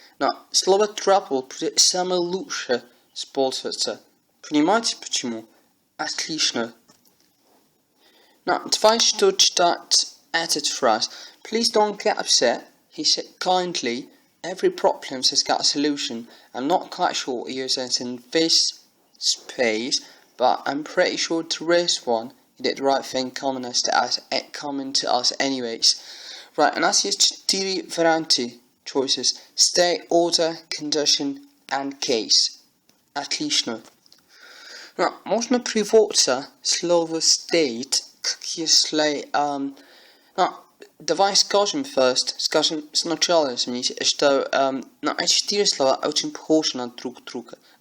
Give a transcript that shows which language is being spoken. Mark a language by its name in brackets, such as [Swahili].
[Russian] Но слово trouble будет самое лучшее использоваться. Понимаете почему? Отлично. Давайте что читать этот фраз. [English] Please don't get upset, he said kindly. Every problem has got a solution. I'm not quite sure what he uses in this space, but I'm pretty sure there is one. He did the right thing coming to us anyways. Right, and that's [Russian] есть 4 варианты [English] choices. State, order, condition, and case. [Russian] Отлично. Можно приводиться слово state, как если... давай скажем сначала, извините, что эти 4 слова очень похожи на друг друга.